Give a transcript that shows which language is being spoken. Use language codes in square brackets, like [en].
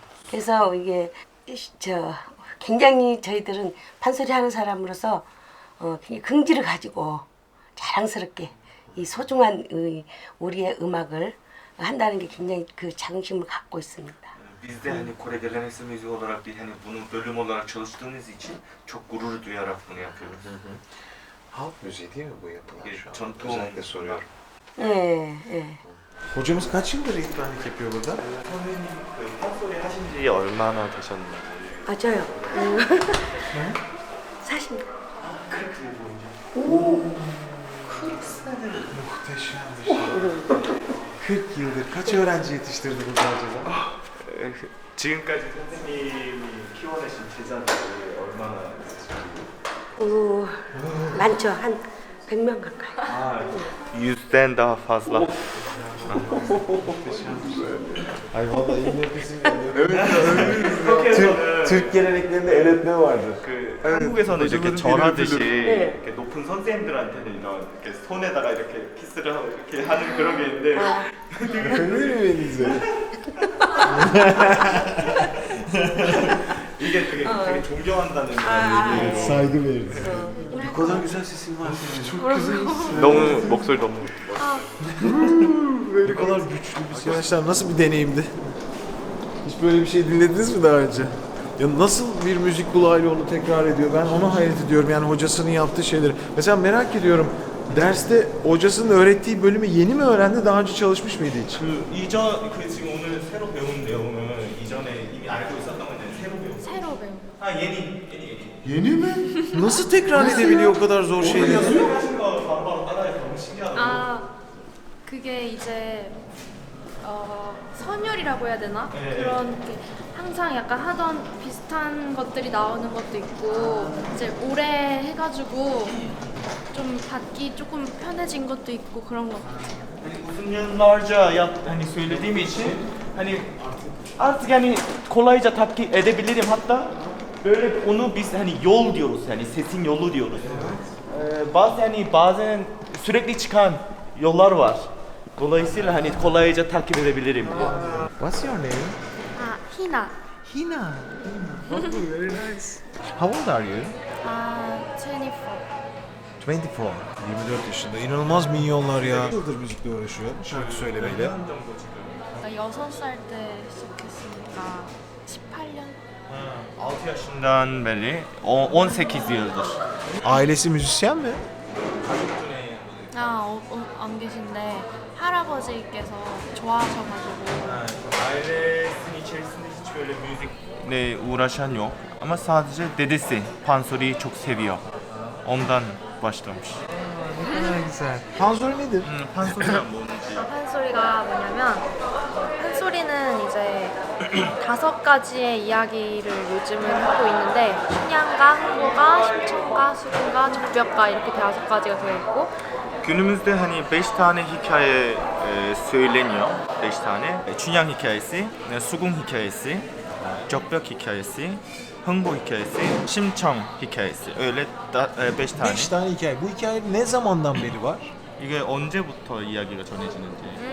[ko] 그래서 이게 굉장히 저희들은 판소리 하는 사람으로서 굉장히 긍지를 가지고 자랑스럽게 이 소중한 우리의 음악을 한다는 게 굉장히 그 자긍심을 갖고 있습니다. [tr] Biz de hani Kore geleneksel müziği olarak değil hani bunu bölüm olarak çalıştığımız için çok gurur duyarak bunu yapıyoruz. Halk müziği değil mi bu yapılan şu an? [ko] 전통 [tr] Özellikle soruyorum. [ko] 예. [tr] Hocamız kaç yıldır eğitmenlik yapıyor burada? [ko] 선생님 그 판소리 하신 지 얼마나 되셨나요? 아 저요. 40년. [tr] Oo. 40 senedir. Muhteşemmiş. 40 yıldır kaç öğrenci yetiştirdi burada acaba? [ko] 지금까지 선생님이 키워내신 제자들이 얼마나 많죠. 한 100명 가까이. [tr] 아, 100'den daha fazla. Ay vallahi iyi nefesim geliyor. Türk geleneklerinde el öpme vardır. [ko] 그 한국에서는 이렇게 절하듯이 이렇게 높은 선생님들한테는 이렇게 손에다가 이렇게 키스를 하고 이렇게 하는 그런 게 있는데 [tr] Ömür [ko] 이게 되게 존경한다는 얘기예요. [tr] Saygı veririz. Ne kadar güzel sesin var senin. Çok güzel. [ko] 너무 목소리 너무 [tr] Ne kadar güçlü bir ses. Arkadaşlar nasıl bir deneyimdi? Hiç böyle bir şey dinlediniz mi daha önce? Ya nasıl bir müzik kulağıyla onu tekrar ediyor? Ben ona hayret ediyorum yani hocasının yaptığı şeyleri. Mesela merak ediyorum. Derste hocasının öğrettiği bölümü yeni mi öğrendi? Daha önce çalışmış mıydı hiç? [ko] 지금 오늘 새로 배운 내용은 이전에 이미 알고 있었던 건데 새로 배운. 새로 배운. 아 예니. [tr] Yeni mi? Nasıl tekrar edebiliyor o kadar zor şeyleri? [ko] 하신 거 바로바로 따라해서 너무 신기하다고. 아 그게 이제 선율이라고 해야 되나? 네. 그런 게 항상 약간 하던 비슷한 것들이 나오는 것도 있고 이제 오래 해가지고 좀 받기 조금 편해진 것도 있고 그런 것 같아요. [tr] Uzun yıllarca hani söylediğim için hani artık yani kolayca tatbik edebilirim hatta böyle onu biz hani yol diyoruz yani sesin yolu diyoruz. Bazen sürekli çıkan yollar var. Dolayısıyla hani kolayca takip edebilirim. [en] What's your name? [ko] 아 희나. [en] Hina. Lovely, very nice. How old are you? [ko] 아 24. [tr] 24. 24 yaşında. İnanılmaz minyonlar ya. Yıldır müzikle uğraşıyor. Şarkı söylemeyle. [ko] 나 6살 때 시작했으니까 18년. [tr] 6 yaşından beri 18 yıldır. Ailesi müzisyen mi? [ko] 안 계신데 할아버지께서 좋아하셔가지고. [tr] Ailesinin içerisinde hiç böyle müzikle uğraşan yok. Ama sadece dedesi pansoriyi çok seviyor. Ondan başlamış. Ne güzel. Panzori nedir? [ko] 판소리가 뭔지. 판소리가 뭐냐면 판소리는 이제 5가지의 이야기를 요즘은 하고 있는데 춘향가, 흥보가, 심청가, 수궁가, 적벽가 이렇게 5가지가 되어 있고 [tr] Günümüzde hani 5 tane hikaye söyleniyor. 5 tane. Çunyan hikayesi, Sugun hikayesi, Cokbök hikayesi, Hengbo hikayesi, Simçong hikayesi. Öyle 5 tane. 5 tane hikaye. Bu hikaye ne zamandan beri var? [ko] 이게 언제부터 이야기가 전해지는지.